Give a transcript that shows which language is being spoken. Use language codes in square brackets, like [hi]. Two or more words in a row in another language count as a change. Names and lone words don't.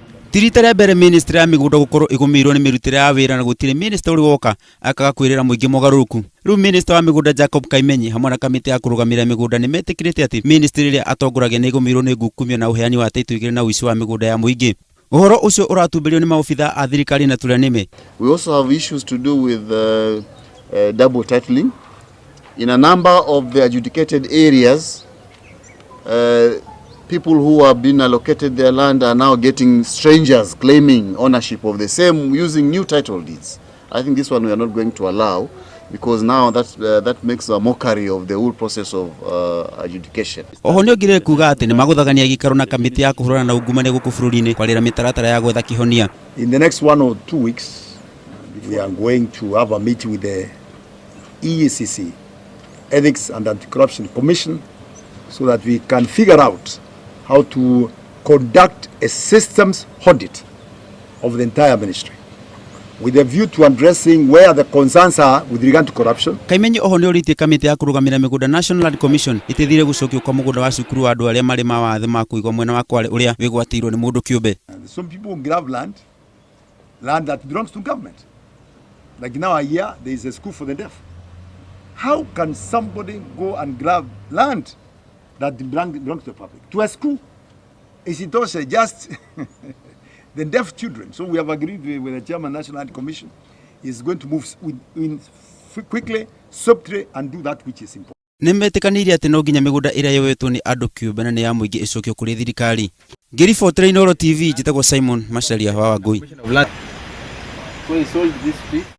[ki] Tirita rĩa mbere ministry ya migunda gukorwo igumirwo ni mirutire ya wira na gutire minister uri woka akaga kwirira muingi mugaruruku. Riu minister wa migunda Jacob Kaimenyi hamwe na kamiti ya kurugamira migunda ni metikirite ati ministry ria atongoragia ni igumirwo ni ngukumio na uheani wa title igiri na uici wa migunda ya muingi. Uhoro ucio uratumbirio ni maofitha a thirikari na turanime. [en] We also have issues to do with double titling in a number of the adjudicated areas. People who have been allocated their land are now getting strangers claiming ownership of the same using new title deeds. I think this one we are not going to allow, because now that makes a mockery of the whole process of adjudication. [ki] Oho ni ogire kuga ati ni maguthagania gikaro na kamiti ya kuhurana na ungumania guku bururi-ini kwarira mitaratara ya gwetha kihonia. [en] In the next 1 or 2 weeks we are going to have a meeting with the EACC, Ethics and Anti-Corruption Commission, so that we can figure out how to conduct a systems audit of the entire ministry with a view to addressing where the concerns are with regard to corruption. [ki] Kaimenyi oho ni oritie kamiti ya kurugamira migunda National Land Commission itithire gucokio kwa mugunda wa cukuru wa andu aria mari mawathe ma kuigwa mwena wa Kwale uria wigwatirwo ni mundu kiumbe. [en] Some people grab land that belongs to government. Like now here there is a school for the deaf. How can somebody go and grab land that belongs to the public to a school? Is it also just the deaf children? So we have agreed with the chairman of the National Land Commission. Is going to move quickly, subtly, and do that which is important. [ki] Nimetikanirie ati no nginya migunda iria yowetwo ni andu kiumbe na ni ya muingi icokio kuri thirikari. Ngiribotera Inooro TV, njitagwo Simon Macharia wa Wangui.